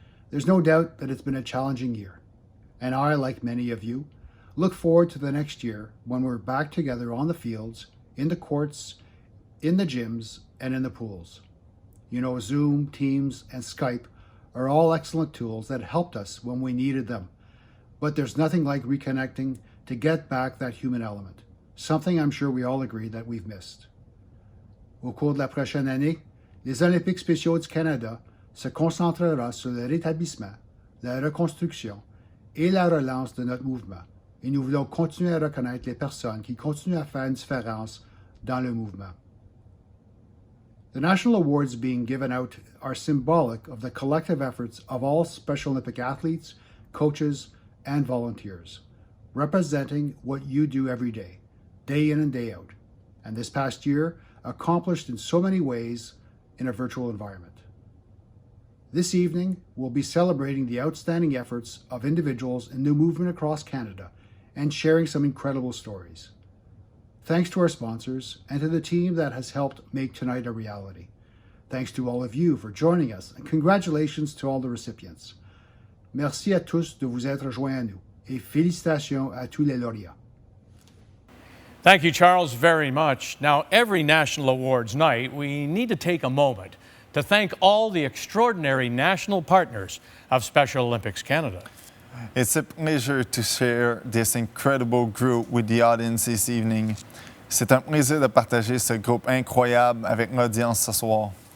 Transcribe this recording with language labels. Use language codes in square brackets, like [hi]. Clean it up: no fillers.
[en] There's no doubt that it's been a challenging year. And I, like many of you, look forward to the next year when we're back together on the fields, in the courts, in the gyms, and in the pools. You know, Zoom, Teams, and Skype are all excellent tools that helped us when we needed them. But there's nothing like reconnecting to get back that human element, something I'm sure we all agree that we've missed. [fr] Au cours de la prochaine année, les Olympiques spéciaux du Canada se concentrera sur le rétablissement, la reconstruction, et la relance de notre mouvement. Et nous voulons continuer à reconnaître les personnes qui continuent à faire une différence dans le mouvement. [en] The national awards being given out are symbolic of the collective efforts of all Special Olympic athletes, coaches, and volunteers, representing what you do every day in and day out, and this past year accomplished in so many ways in a virtual environment. This evening, we'll be celebrating the outstanding efforts of individuals in the movement across Canada and sharing some incredible stories. Thanks to our sponsors and to the team that has helped make tonight a reality. Thanks to all of you for joining us, and congratulations to all the recipients. [fr] Merci à tous de vous être joints à nous, et félicitations à tous les lauréats. [en] Thank you, Charles, very much. Now, every National Awards night, we need to take a moment to thank all the extraordinary national partners of Special Olympics Canada. It's a pleasure to share this incredible group with the audience this evening. [fr] C'est un plaisir de partager ce groupe incroyable avec l'audience ce soir.